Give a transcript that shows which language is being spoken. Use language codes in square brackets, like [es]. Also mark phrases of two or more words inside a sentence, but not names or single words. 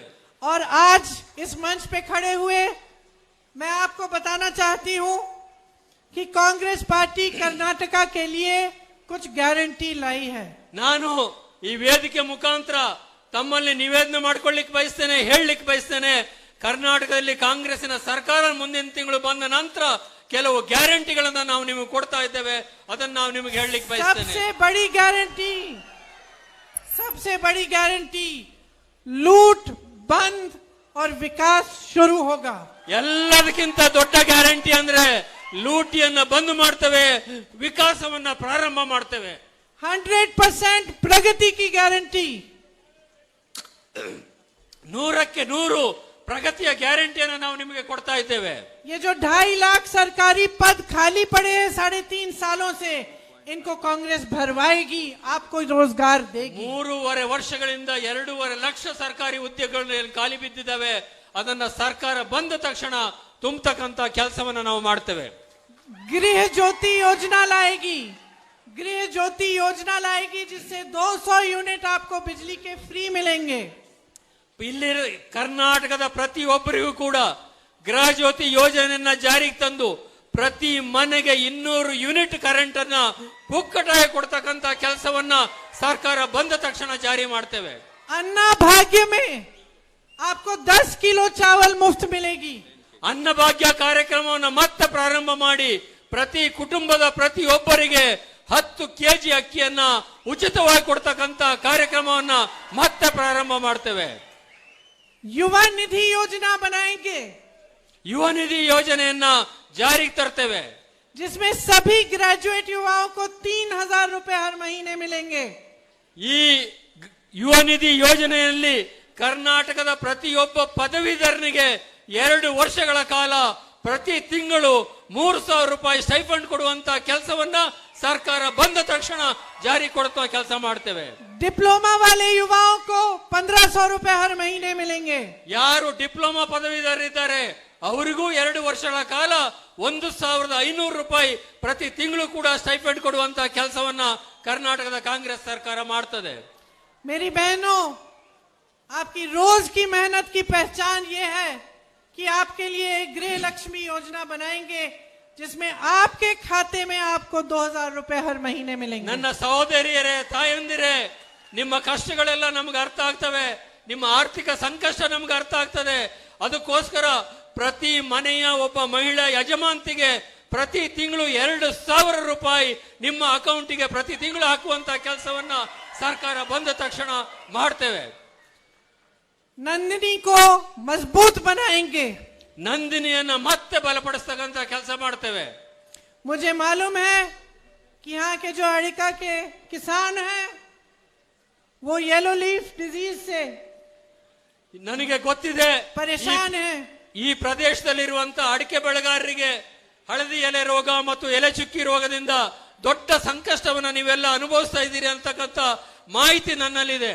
[hi] और आज इस मंच पे खड़े हुए मैं आपको बताना चाहती हूं कि कांग्रेस पार्टी कर्नाटका के लिए कुछ गारंटी लाई है. [kn] ನಾನು ಈ ವೇದಿಕೆ ಮುಖಾಂತರ ತಮ್ಮಲ್ಲಿ ನಿವೇದನೆ ಮಾಡ್ಕೊಳ್ಳಿಕ್ಕೆ ಬಯಸ್ತೇನೆ, ಹೇಳಲಿಕ್ಕೆ ಬಯಸ್ತೇನೆ. ಕರ್ನಾಟಕದಲ್ಲಿ ಕಾಂಗ್ರೆಸ್ಸಿನ ಸರ್ಕಾರ ಮುಂದಿನ ತಿಂಗಳು ಬಂದ ನಂತರ ಕೆಲವು ಗ್ಯಾರಂಟಿಗಳನ್ನ ನಾವು ನಿಮಗೆ ಕೊಡ್ತಾ ಇದ್ದೇವೆ, ಅದನ್ನ ನಾವು ನಿಮಗೆ ಹೇಳಲಿಕ್ಕೆ ಬಯಸ್ತೇನೆ. [hi] सबसे बड़ी गारंटी लूट बंद और विकास शुरू होगा. [kn] ಎಲ್ಲದಕ್ಕಿಂತ ದೊಡ್ಡ ಗ್ಯಾರಂಟಿ ಅಂದ್ರೆ ಲೂಟಿಯನ್ನ ಬಂದ್ ಮಾಡ್ತೇವೆ, ವಿಕಾಸವನ್ನ ಪ್ರಾರಂಭ ಮಾಡ್ತೇವೆ. [hi] 100% प्रगति की गारंटी. [kn] 100ಕ್ಕೆ 100 ಪ್ರಗತಿಯ ಗ್ಯಾರಂಟಿಯನ್ನು ನಾವು ನಿಮಗೆ ಕೊಡ್ತಾ ಇದ್ದೇವೆ. [hi] ये जो 2.5 लाख सरकारी पद खाली पड़े हैं 3.5 सालों से, इनको कांग्रेस भरवाएगी, आपको रोजगार देगी. [kn] 3.5 ವರ್ಷಗಳಿಂದ 2.5 ಲಕ್ಷ ಸರ್ಕಾರಿ ಹುದ್ದೆಗಳು ಖಾಲಿ ಬಿದ್ದಿದ್ದಾವೆ, ಅದನ್ನ ಸರ್ಕಾರ ಬಂದ ತಕ್ಷಣ ತುಂಬತಕ್ಕಂತ ಕೆಲಸವನ್ನ ನಾವು ಮಾಡ್ತೇವೆ. [hi] गृह ज्योति योजना लाएगी. गृह ज्योति योजना लाएगी जिससे 200 यूनिट आपको बिजली के फ्री मिलेंगे. [kn] ಇಲ್ಲಿ ಕರ್ನಾಟಕದ ಪ್ರತಿಯೊಬ್ಬರಿಗೂ ಕೂಡ ಗೃಹ ಜ್ಯೋತಿ ಯೋಜನೆಯನ್ನ ಜಾರಿಗೆ ತಂದು ಪ್ರತಿ ಮನೆಗೆ 200 ಯೂನಿಟ್ ಕರೆಂಟ್ ಅನ್ನ ಪುಕ್ಕಟಾಗಿ ಕೊಡ್ತಕ್ಕಂತ ಕೆಲಸವನ್ನ ಸರ್ಕಾರ ಬಂದ ತಕ್ಷಣ ಜಾರಿ ಮಾಡ್ತೇವೆ. [hi] अन्ना भाग्य में आपको 10 किलो चावल मुफ्त मिलेगी. [kn] ಅನ್ನಭಾಗ್ಯ ಕಾರ್ಯಕ್ರಮವನ್ನು ಮತ್ತೆ ಪ್ರಾರಂಭ ಮಾಡಿ ಪ್ರತಿ ಕುಟುಂಬದ ಪ್ರತಿಯೊಬ್ಬರಿಗೆ 10 ಕೆಜಿ ಅಕ್ಕಿಯನ್ನ ಉಚಿತವಾಗಿ ಕೊಡ್ತಕ್ಕಂತ ಕಾರ್ಯಕ್ರಮವನ್ನ ಮತ್ತೆ ಪ್ರಾರಂಭ ಮಾಡ್ತೇವೆ. [hi] युवा निधि योजना बनाएंगे [kn] ಯುವ ನಿಧಿ ಯೋಜನೆಯನ್ನ ಜಾರಿಗೆ ತರ್ತೇವೆ, [hi] जिसमें सभी ग्रेजुएट युवाओं को 3,000 रुपए हर महीने मिलेंगे. [kn] ಈ ಯುವ ನಿಧಿ ಯೋಜನೆಯಲ್ಲಿ ಕರ್ನಾಟಕದ ಪ್ರತಿಯೊಬ್ಬ ಪದವೀಧರನಿಗೆ 2 ವರ್ಷಗಳ ಕಾಲ ಪ್ರತಿ ತಿಂಗಳು 3,000 ರೂಪಾಯಿ ಸ್ಟೈಫಂಡ್ ಕೊಡುವಂತ ಕೆಲಸವನ್ನ ಸರ್ಕಾರ ಬಂದ ತಕ್ಷಣ ಜಾರಿ ಕೊಡುವ ಕೆಲಸ ಮಾಡ್ತೇವೆ. [hi] डिप्लोमा वाले युवाओं को 1,500 रुपए हर महीने मिलेंगे. [kn] ಯಾರು ಡಿಪ್ಲೊಮಾ ಪದವೀಧರರಿದ್ದಾರೆ ಅವರಿಗೂ 2 ವರ್ಷಗಳ ಕಾಲ 1,500 ರೂಪಾಯಿ ಪ್ರತಿ ತಿಂಗಳು ಕೂಡ ಸ್ಟೈಫಂಡ್ ಕೊಡುವಂತ ಕೆಲಸವನ್ನ ಕರ್ನಾಟಕದ ಕಾಂಗ್ರೆಸ್ ಸರ್ಕಾರ ಮಾಡ್ತದೆ. [hi] मेरी बहनों, आपकी रोज की मेहनत की पहचान ये है कि आपके लिए एक गृह लक्ष्मी योजना बनाएंगे जिसमें आपके खाते में आपको 2,000 रुपए हर महीने मिलेंगे. [kn] ನನ್ನ ಸಹೋದರಿಯರೇ, ತಾಯಂದಿರೇ, ನಿಮ್ಮ ಕಷ್ಟಗಳೆಲ್ಲ ನಮ್ಗೆ ಅರ್ಥ ಆಗ್ತವೆ, ನಿಮ್ಮ ಆರ್ಥಿಕ ಸಂಕಷ್ಟ ನಮ್ಗೆ ಅರ್ಥ ಆಗ್ತದೆ. ಅದಕ್ಕೋಸ್ಕರ ಪ್ರತಿ ಮನೆಯ ಒಬ್ಬ ಮಹಿಳಾ ಯಜಮಾಂತಿಗೆ ಪ್ರತಿ ತಿಂಗಳು 2,000 ರೂಪಾಯಿ ನಿಮ್ಮ ಅಕೌಂಟಿಗೆ ಪ್ರತಿ ತಿಂಗಳು ಹಾಕುವಂತ ಕೆಲಸವನ್ನ ಸರ್ಕಾರ ಬಂದ ತಕ್ಷಣ ಮಾಡ್ತೇವೆ. [hi] नंदिनी को मजबूत बनाएंगे. [kn] ನಂದಿನಿಯನ್ನ ಮತ್ತೆ ಬಲಪಡಿಸ್ತಕ್ಕಂತ ಕೆಲಸ ಮಾಡ್ತೇವೆ. [hi] मुझे मालूम है कि यहाँ के जो अड़िका के किसान हैं वो [en] yellow leaf disease [hi] से [kn] ನನಗೆ ಗೊತ್ತಿದೆ, [hi] परेशान हैं. [kn] ಈ ಪ್ರದೇಶದಲ್ಲಿರುವಂತ ಅಡಿಕೆ ಬೆಳೆಗಾರರಿಗೆ ಹಳದಿ ಎಲೆ ರೋಗ ಮತ್ತು ಎಲೆ ಚುಕ್ಕಿ ರೋಗದಿಂದ ದೊಡ್ಡ ಸಂಕಷ್ಟವನ್ನ ನೀವೆಲ್ಲ ಅನುಭವಿಸ್ತಾ ಇದ್ದೀರಿ ಅಂತಕ್ಕಂಥ ಮಾಹಿತಿ ನನ್ನಲ್ಲಿದೆ.